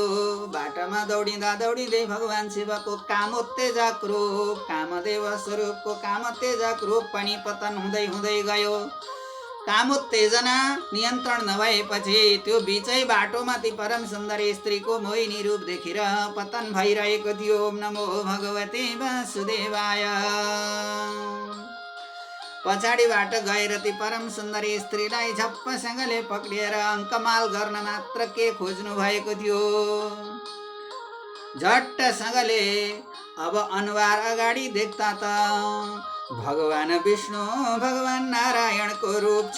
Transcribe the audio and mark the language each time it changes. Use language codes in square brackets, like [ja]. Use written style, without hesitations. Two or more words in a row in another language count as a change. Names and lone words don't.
[ne] बाटोमा दौडिँदा दौडिँदै भगवान शिवको कामोत्तेजक रूप, कामदेव स्वरूपको कामोत्तेजक रूप पनि पतन हुँदै हुँदै गयो। कामोत्तेजना नियन्त्रण नभएपछि त्यो बिचै बाटोमा ती परम सुन्दरी स्त्रीको मोहिनी रूप देखेर पतन भइरहेको थियो। [sa] ओम नमो भगवते वासुदेवाय। [ne] पछाडिबाट गएर ती परम सुन्दरी स्त्रीलाई झप्पसँगले पक्रिएर अङ्कमाल गर्न मात्र के खोज्नु भएको थियो। झट्टसँगले अब अनुहार अगाडि देख्दा त भगवान विष्णु भगवान नारायणको रूप छ।